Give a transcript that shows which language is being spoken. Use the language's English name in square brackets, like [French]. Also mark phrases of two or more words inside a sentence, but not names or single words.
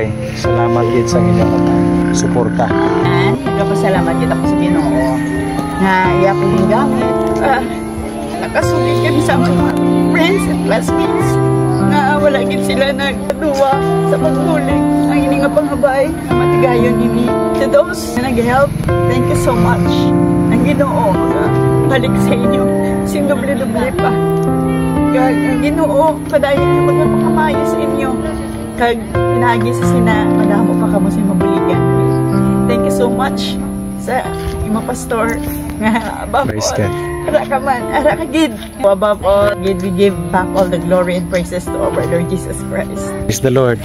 [Hiligaynon] Salamat gid sa inyong suporta. Nagpasalamat gid ako sa Ginoo nga iya ko ning gamit. Nakasugid kami sa mga [English] friends and classmates [Hiligaynon] na wala gid sila nagduwa sa pagbulig. Ang ini nga panghabay matigayon ini. [English] To those [Hiligaynon] na nag-help, [English] thank you so much. [Hiligaynon] Ang Ginoo balik sa inyo sing doble-doble pa. Kag ang Ginoo padayon yung mga pakamayo sa inyo. Kag pinagi sa sina madamo pa kamo sa mabuligan. [English] Thank you so much [Hiligaynon] sa imong pastor nga [English] above all. [Hiligaynon] Ara ka man, ara ka gid. [English] Above all, gid we give back all the glory and praises to our Lord Jesus Christ. Praise the Lord.